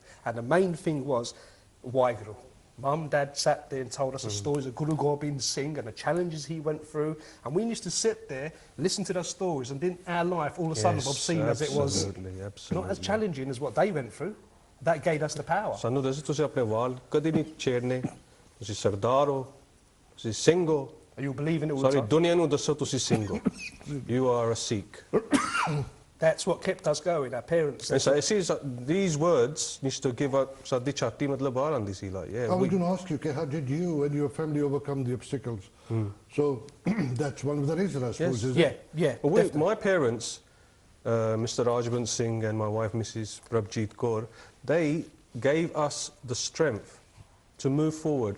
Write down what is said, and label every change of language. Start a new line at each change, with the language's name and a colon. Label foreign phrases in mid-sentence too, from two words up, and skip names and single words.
English: And the main thing was, Waheguru. Mum, Dad sat there and told us the stories of Guru Gobind Singh and the challenges he went through. And we used to sit there, listen to those stories, and didn't our life all of a sudden obscene as it was, not as challenging as what they went through. That gave us the power.
Punjabi: ਸਾਨੂੰ ਦੱਸੋ ਤੁਸੀਂ ਆਪਣੇ ਵਾਲ ਕਦੇ ਨਹੀਂ ਛੇੜਨੇ ਤੁਸੀਂ ਸਰਦਾਰ ਹੋ ਤੁਸੀਂ ਸਿੰਘ ਹੋ
English: You'll believe in it all the ਸਾਰੀ time.
Punjabi: ਦੁਨੀਆ ਨੂੰ ਦੱਸੋ ਤੁਸੀਂ ਸਿੰਘ ਹੋ
English: you are a Sikh. That's what kept us going, our parents. And so it seems that these words needs to give up
Punjabi: ਸਾਡੀ ਛਾਤੀ ਮਤਲਬ ਬਾਹਰ ਆਂਦੀ ਸੀ
English: like yeah. I was going to ask you, how did you and your family overcome the obstacles? So that's one of the reasons, I suppose, is it? Yeah. Well, my parents, Mr. Rajbant Singh and my wife, Mrs. Prabjeet Kaur, they gave us the strength to move forward.